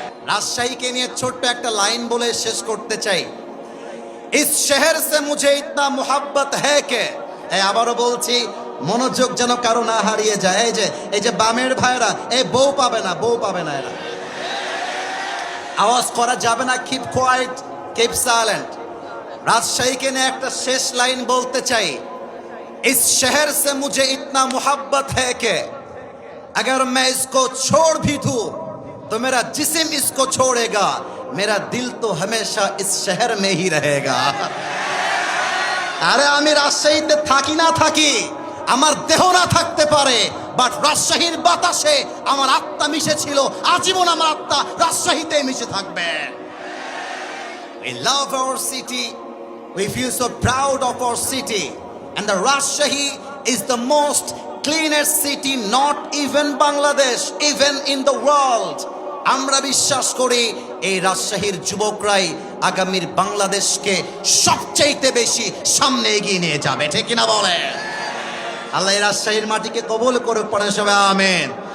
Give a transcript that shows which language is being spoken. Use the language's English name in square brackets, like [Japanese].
[Bangla] রাজশাহীকে নিয়ে ছোট্ট একটা লাইন বলে শেষ করতে চাই। [Hindi] ইস শহর সে মুঝে ইতনা মোহাব্বত হ্যায় কে, [Bangla] আবারও বলছি, মনোযোগ যেন কারো না হারিয়ে যায়। এই যে বামের ভাইরা, এই বউ পাবে না, বউ পাবে না, এরা আওয়াজ করা যাবে না, [English] Keep quiet, keep silent. [Bangla] রাজশাহীকে নিয়ে একটা শেষ লাইন বলতে চাই। [Hindi] इस शहर से मुझे इतना मोहब्बत है कि अगर मैं इसको छोड़ भी दूं तो मेरा जिस्म इसको छोड़ेगा, मेरा दिल तो हमेशा इस शहर में ही रहेगा। আরে আমি রাজশাহীতে থাকি না থাকি, আমার দেহ না থাকতে পারে, বাট রাজশাহীর বাতাসে আমার আত্মা মিশে ছিল, আজীবন আমার আত্মা রাজশাহীতে মিশে থাকবে। [English] We love our city, we feel so proud of our city. And the Rajshahi is the most cleanest city, not even Bangladesh, even in the world. [Bangla] আমরা বিশ্বাস করি এই রাজশাহীর যুবকরাই আগামীর বাংলাদেশকে সবচেয়ে বেশি সামনে এগিয়ে নিয়ে যাবে, ঠিক কিনা বলে? আল্লাহ এই রাজশাহীর মাটিকে কবুল করে, পড়েন সবাই আমিন।